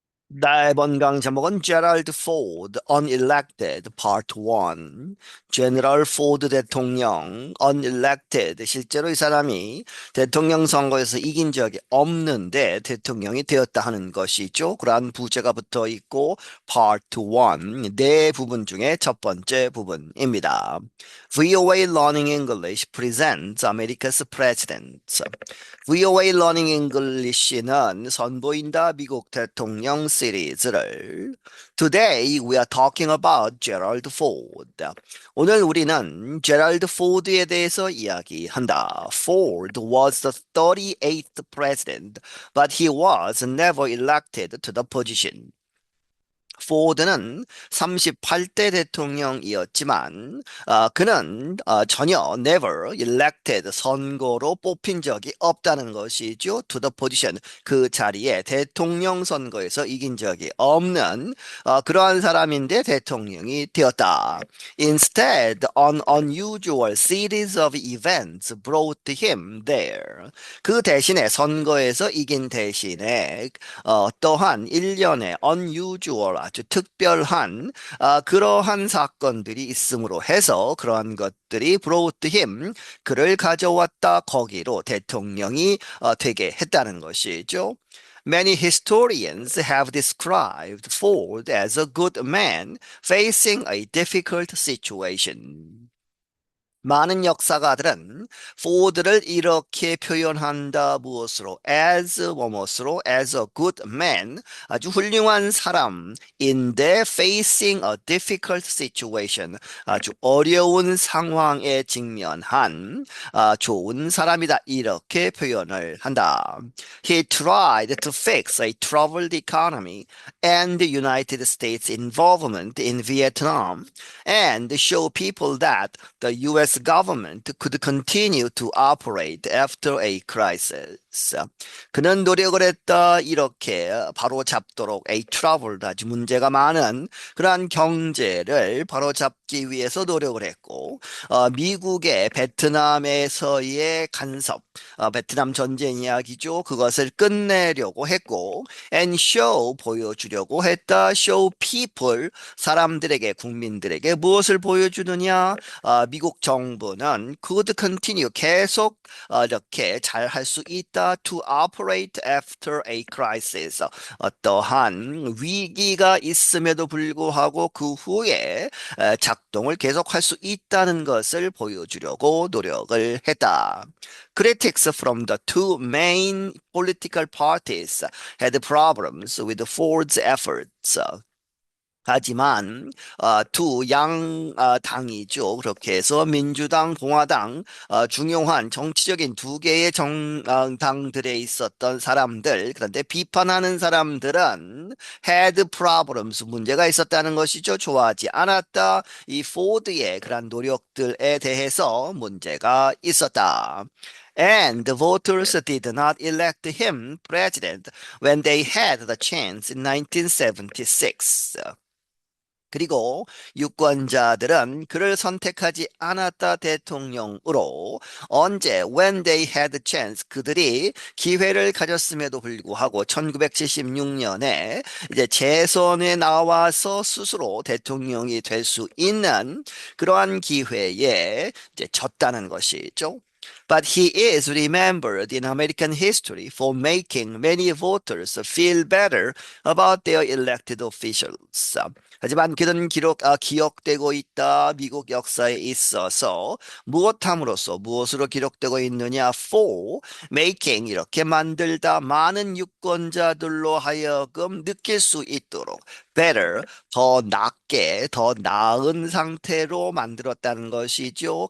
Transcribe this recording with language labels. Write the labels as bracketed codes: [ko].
[ko] 나의 번강 제목은 [en] Gerald Ford, Unelected, Part 1. [ko] 제너럴 포드 대통령, unelected. 실제로 이 사람이 대통령 선거에서 이긴 적이 없는데 대통령이 되었다 하는 것이죠. 그러한 부제가 붙어 있고, Part 1. 네 부분 중에 첫 번째 부분입니다. [en] VOA Learning English presents America's President. VOA Learning English는 [ko] 선보인다 미국 대통령 시리즈를 [en] Today we are talking about Gerald Ford. [ko] 오늘 우리는 제럴드 포드에 대해서 이야기한다. [en] Ford was the 38th president, but he was never elected to the position. [ko] 포드는 38대 대통령이었지만 그는 전혀 [en] never elected [ko] 선거로 뽑힌 적이 없다는 것이죠. [en] To the position [ko] 그 자리에 대통령 선거에서 이긴 적이 없는 그러한 사람인데 대통령이 되었다. [en] Instead, an unusual series of events brought him there. [ko] 그 대신에 선거에서 이긴 대신에 또한 일련의 unusual 아주 특별한 그러한 사건들이 있음으로 해서 그러한 것들이 [en] brought him [ko] 그를 가져왔다 거기로 대통령이 되게 했다는 것이죠. [en] Many historians have described Ford as a good man facing a difficult situation. [ko] 많은 역사가들은 포드를 이렇게 표현한다. 무엇으로? as 뭐뭐으로 [en] as a good man 아주 훌륭한 사람인데 facing a difficult situation [ko] 아주 어려운 상황에 직면한 좋은 사람이다. 이렇게 표현을 한다. [en] He tried to fix a troubled economy and the United States involvement in Vietnam and show people that the U.S. government could continue to operate after a crisis. [ko] 그는 노력을 했다. 이렇게 바로 잡도록 a troubled 아주 문제가 많은 그러한 경제를 바로 잡기 위해서 노력을 했고 미국의 베트남에서의 간섭 베트남 전쟁 이야기죠. 그것을 끝내려고 했고 [en] and show [ko] 보여주려고 했다. show people 사람들에게 국민들에게 무엇을 보여주느냐 미국 정부는 [en] could continue [ko] 계속 이렇게 잘 할 수 있다 [en] to operate after a crisis [ko] 어떠한 위기가 있음에도 불구하고 그 후에 작동을 계속할 수 있다는 것을 보여주려고 노력을 했다. [en] Critics from the two main political parties had problems with Ford's efforts. [ko] 하지만 두 양 당이죠. 그렇게 해서 민주당, 공화당 중요한 정치적인 두 개의 정당들에 있었던 사람들 그런데 비판하는 사람들은 [en] had problems [ko] 문제가 있었다는 것이죠. 좋아하지 않았다. 이 포드의 그런 노력들에 대해서 문제가 있었다. [en] And the voters did not elect him president when they had the chance in 1976. [ko] 그리고 유권자들은 그를 선택하지 않았다 대통령으로 언제 [en] when they had the chance [ko] 그들이 기회를 가졌음에도 불구하고 1976년에 이제 재선에 나와서 스스로 대통령이 될 수 있는 그러한 기회에 이제 졌다는 것이죠. [en] But he is remembered in American history for making many voters feel better about their elected officials. [ko] 하지만 그는 기억되고 있다. 미국 역사에 있어서 무엇함으로써 무엇으로 기록되고 있느냐? [en] For making [ko] 이렇게 만들다 많은 유권자들로 하여금 느낄 수 있도록 better 더 낫게 더 나은 상태로 만들었다는 것이죠.